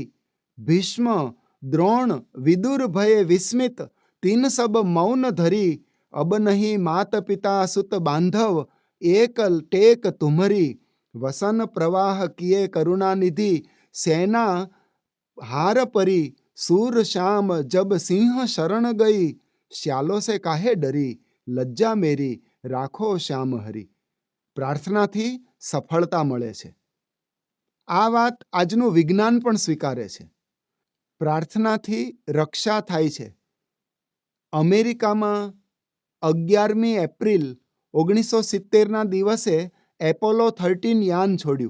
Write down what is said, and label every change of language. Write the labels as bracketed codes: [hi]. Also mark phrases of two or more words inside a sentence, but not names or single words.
[bra] भीष्म द्रोण विदुर भय विस्मित 3 सब मौन धरी. अब नहीं मात पिता सुत बांधव एकल टेक तुमरी. वसन प्रवाह किए करुणानिधि सेना हार परी. सूर श्याम जब सिंह शरण गई श्यालो से काहे डरी. लज्जा मेरी राखो श्याम हरी. [gu] પ્રાર્થનાથી સફળતા મળે છે. આ વાત આજનું વિજ્ઞાન પણ સ્વીકારે છે. પ્રાર્થનાથી રક્ષા થાય છે. અમેરિકામાં 11મી એપ્રિલ 1970ના દિવસે એપોલો 13 યાન છોડ્યું.